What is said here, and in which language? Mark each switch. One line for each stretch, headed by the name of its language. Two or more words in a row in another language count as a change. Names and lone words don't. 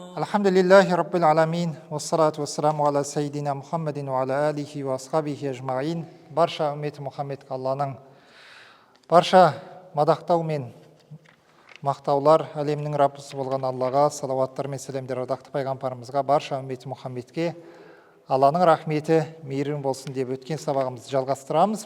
Arabic: الحمد لله رب العالمين والصلاة والسلام على سيدنا محمد وعلى آله وأصحابه أجمعين.
Kazakh: Барша үмметі Мұхаммед Алланың барша мадақтау мен мақтаулар әлемнің Раббысы болған Аллаға, салауаттар мен сәлемдер ардақты пайғамбарымызға, барша үмметі Мұхаммедке Алланың рахметі, мейірім болсын деп өткен сабағымызды жалғастырамыз.